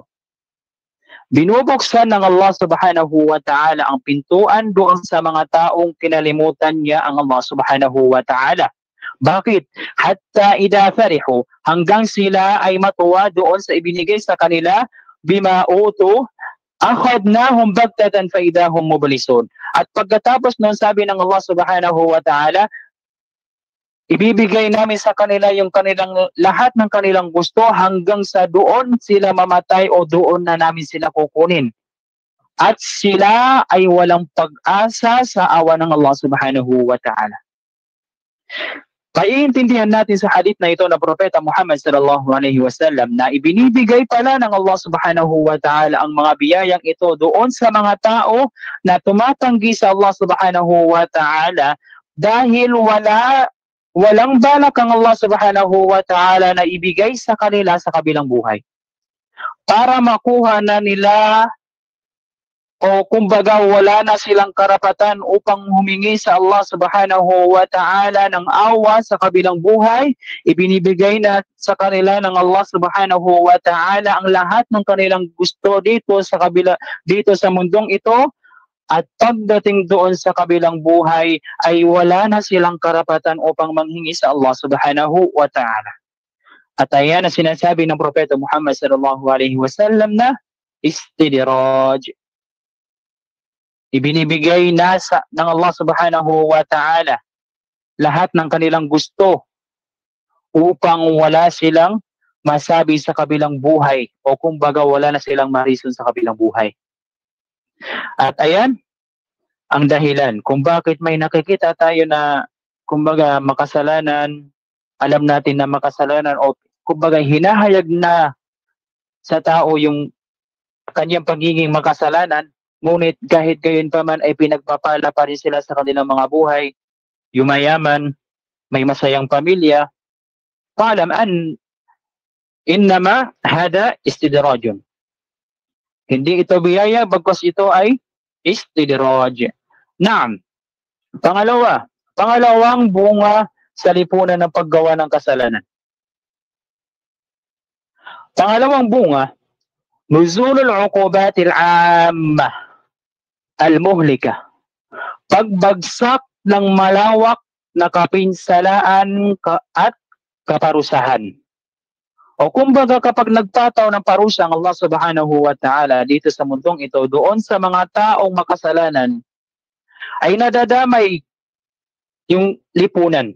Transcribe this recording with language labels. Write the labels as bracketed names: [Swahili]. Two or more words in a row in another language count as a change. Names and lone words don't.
[Filipino] Binubuksan ng Allah [Arabic] سبحانه وتعالى [Filipino] ang pintuan doon sa mga taong kinalimutan niya ang Allah [Arabic] سبحانه وتعالى. [Filipino] Bakit? [Arabic] حتى إذا فرحوا, [Filipino] hanggang sila ay matuwa doon sa ibinigay sa kanila, [Arabic] بما أوتوا أخذناهم بغتة فإذا هم مبلسون. [Filipino] At pagkatapos noon, sabi ng Allah [Arabic] سبحانه وتعالى, [Filipino] ibibigay namin sa kanila yung kanilang lahat ng kanilang gusto hanggang sa doon sila mamatay o doon na namin sila kukunin. At sila ay walang pag-asa sa awa ng Allah [Arabic] سبحانه وتعالى. [Filipino] Paiintindihan natin sa hadith na ito na Propeta Muhammad [Arabic] صلى الله عليه وسلم [Filipino] na ibinibigay pala ng Allah [Arabic] سبحانه وتعالى [Filipino] ang mga biyayang ito doon sa mga tao na tumatanggi sa Allah [Arabic] سبحانه وتعالى [Filipino] dahil walang balak ang Allah [Arabic] سبحانه وتعالى [Filipino] na ibigay sa kanila sa kabilang buhay. Para makuha na nila o kumbaga wala na silang karapatan upang humingi sa Allah [Arabic] سبحانه وتعالى [Filipino] ng awa sa kabilang buhay, ibinibigay na sa kanila ng Allah [Arabic] سبحانه وتعالى [Filipino] ang lahat ng kanilang gusto dito sa mundong ito, at pagdating doon sa kabilang buhay ay wala na silang karapatan upang manghingi sa Allah [Arabic] سبحانه وتعالى. [Filipino] At ayan ang sinasabi ng Propeta Muhammad [Arabic] صلى الله عليه وسلم [Filipino] na istidraj. Ibinibigay na ng Allah [Arabic] سبحانه وتعالى [Filipino] lahat ng kanilang gusto upang wala silang masabi sa kabilang buhay o kumbaga wala na silang marison sa kabilang buhay. At ayan ang dahilan kung bakit may nakikita tayo na kumbaga makasalanan, alam natin na makasalanan o kumbaga hinahayag na sa tao yung kanyang pagiging makasalanan, ngunit kahit gayon pa man ay pinagpapala pa rin sila sa kanilang mga buhay, yumayaman, may masayang pamilya. [Arabic] فاعلم أنما هذا استدراج. [Filipino] Hindi ito biyaya, bagkus ito ay istidraj. Naam. Pangalawang bunga sa lipunan ng paggawa ng kasalanan. Pangalawang bunga, [Arabic] نزول العقوبة العامة المهلكة. [Filipino] Pagbagsak ng malawak na kapinsalaan at kaparusahan. O kumbaga kapag nagpataw ng parusa ang Allah [Arabic] سبحانه وتعالى [Filipino] dito sa mundong ito, doon sa mga taong makasalanan, ay nadadamay yung lipunan.